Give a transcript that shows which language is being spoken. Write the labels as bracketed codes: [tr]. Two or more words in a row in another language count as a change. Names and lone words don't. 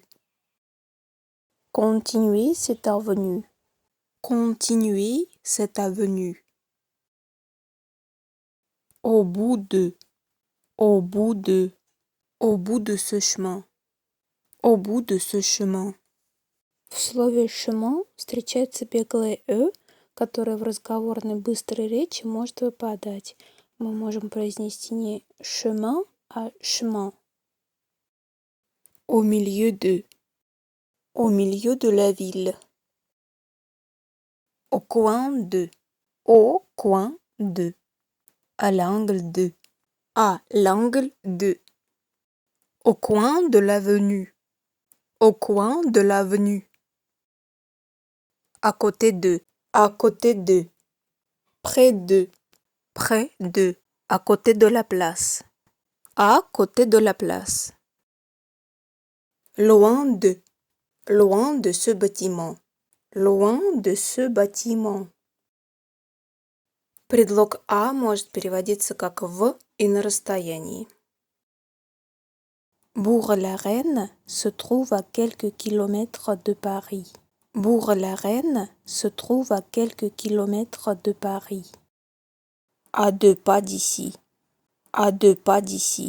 [fr] Continuez cette avenue. Continuez cette avenue. Au bout de. Au bout de. Au bout de ce chemin. Au bout de ce chemin. [ru] В слове chemin встречается беглое «э», которое в разговорной быстрой речи может выпадать. Мы можем произнести не chemin, а chemin. [fr] Au milieu de. Au milieu de la ville. Au coin de. Au coin de. À l'angle de. À l'angle de. Au coin de l'avenue. Au coin de l'avenue. À côté de. À côté de. Près de. Près de. À côté de la place. À côté de la place. Loin de. Loin de ce bâtiment. Loin de ce bâtiment. [ru] Предлог «а» может переводиться как «в» и «на расстоянии». [fr] Bourg-la-Reine se trouve à quelques kilomètres de Paris. Bourg-la-Reine se trouve à quelques kilomètres de Paris. À 2 pas d'ici. À 2 pas d'ici.